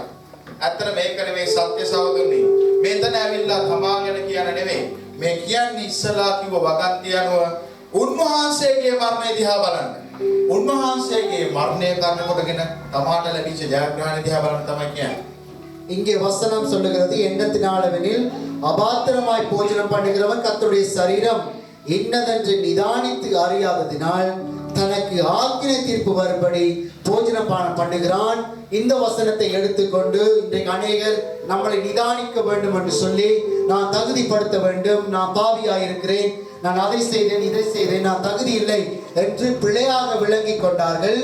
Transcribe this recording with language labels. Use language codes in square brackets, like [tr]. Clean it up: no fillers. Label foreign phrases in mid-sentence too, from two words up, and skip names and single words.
[si] ඇත්තට මේක නෙවෙයි සත්‍ය සහෝදරනි. මෙතන ඇවිල්ලා තමා ගැන කියන නෙවෙයි. මේ කියන්නේ ඉස්සලා කිව්ව වගන්තිය අනුව උන්වහන්සේගේ මරණය දිහා බලන්න. උන්වහන්සේගේ මරණය කරනකොටගෙන තමාට ලැබිච්ච ජයග්‍රහණය දිහා බලන්න තමයි කියන්නේ. [ta] இங்கே வசனம் சொல்லுகிறது, எண்ணத்தினாலவெனில் அபாத்திரமாய் போஜனம் பண்ணுகிறவன் கர்த்தருடைய சரீரம் இன்னதென்று நிதானித்து அறியாததினால் தனக்கு ஆக்கினை தீர்ப்பு வரும்படி போஜனபானம் பண்ணுகிறான். இந்த வசனத்தை எடுத்துக்கொண்டு இன்றைக்கு அநேகர் நம்மளை நிதானிக்க வேண்டும் என்று சொல்லி, நான் தகுதிப்படுத்த வேண்டும், நான் பாவியாயிருக்கிறேன், நான் அதை செய்தேன் இதை செய்தேன், நான் தகுதி இல்லை என்று பிழையாக விளங்கி கொண்டார்கள்.